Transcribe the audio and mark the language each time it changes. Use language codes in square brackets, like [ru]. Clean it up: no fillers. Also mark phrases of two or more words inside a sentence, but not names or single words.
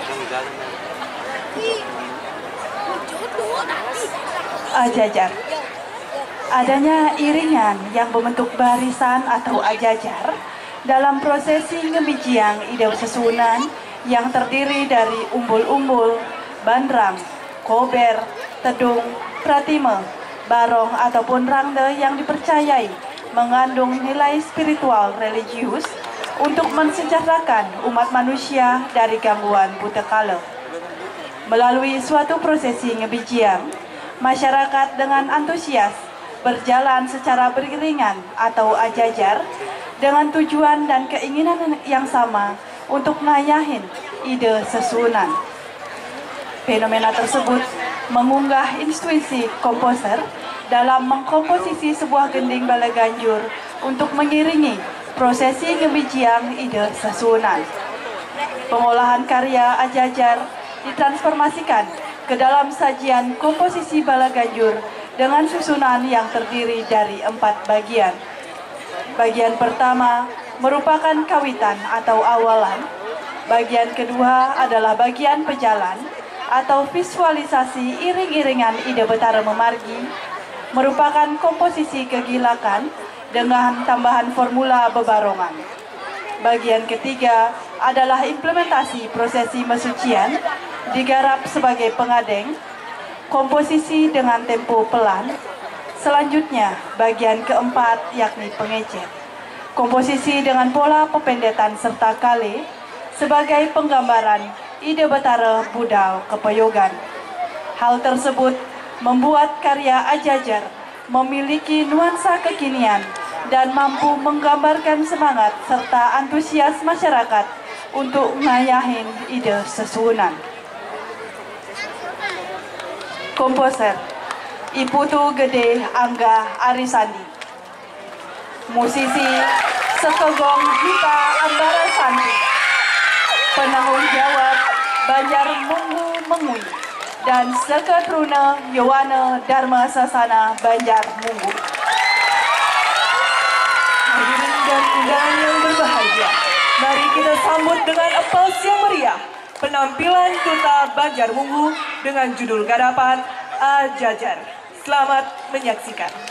[id] Ajajar. Adanya iringan yang membentuk barisan atau ajajar dalam prosesi [ban] ngebijiang ide susunan [id] yang terdiri dari umbul-umbul, bandrang, kober, tedung, pratime, barong ataupun rangde yang dipercayai mengandung nilai spiritual religius untuk mensejahterakan umat manusia dari gangguan buta kala. Melalui suatu prosesi ngebijiang, masyarakat dengan antusias berjalan secara beriringan atau ajajar dengan tujuan dan keinginan yang sama untuk [ban] ngayahin ide sesunan. [id] Fenomena tersebut mengunggah intuisi komposer dalam mengkomposisi sebuah gending bala ganjur untuk mengiringi prosesi [ban] ngebijiang ide sesunan. [id] Pengolahan karya ajajar ditransformasikan ke dalam sajian komposisi bala ganjur dengan susunan yang terdiri dari 4 bagian. Bagian pertama merupakan kawitan atau awalan. Bagian kedua adalah bagian pejalan atau visualisasi iring-iringan [ban] ide Betara Memargi, [id] merupakan komposisi kegilakan dengan tambahan formula bebarongan. Bagian ketiga adalah implementasi prosesi mesucian, digarap sebagai pengadeng, komposisi dengan tempo pelan. Selanjutnya, bagian keempat yakni pengecer. Komposisi dengan pola pependetan serta kale sebagai penggambaran [ban] ide Betara budal kepeyogan. [id] Hal tersebut membuat karya ajajar memiliki nuansa kekinian dan mampu menggambarkan semangat serta antusias masyarakat untuk [ban] ngayahin ide sesunan. [id] Komposer Iputu Gede Angga Arisandi. Musisi Sekegong Gita Ambara Santi. Penanggung jawab Banjar Munggu Mengui dan Seketruna Yowana Dharma Sasana Banjar Munggu. Hadirin dan undangan yang berbahagia, mari kita sambut dengan aplaus yang meriah penampilan Duta Banjar Munggu dengan judul garapan Ajajar. Selamat menyaksikan.